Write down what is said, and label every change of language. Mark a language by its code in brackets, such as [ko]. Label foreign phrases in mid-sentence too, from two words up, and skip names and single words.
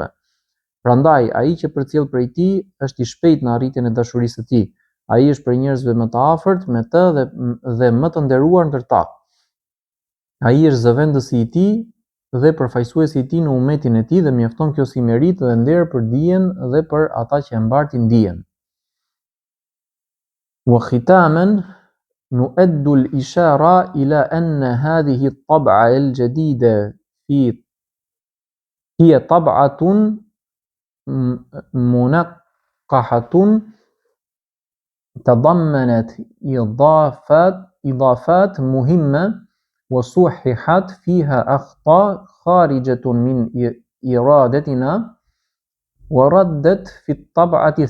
[sq] Prandaj ai që përcjell prej tij është I shpejt në arritjen e dashurisë së tij. Ai është prej njerëzve më të afërt me të dhe më të nderuar ndër ta. Ai është zëvendësi I tij dhe përfaqësuesi I tij në ummetin e tij dhe mjafton kjo si merit dhe nder për dijen dhe për ata që e mbartin dijen. [ar] وختاما نؤد الإشارة إلى أن هذه الطبعة الجديدة هي طبعة منقحة تضمنت إضافات مهمة وصححت فيها أخطاء خارجة من إرادتنا وردت في الطبعة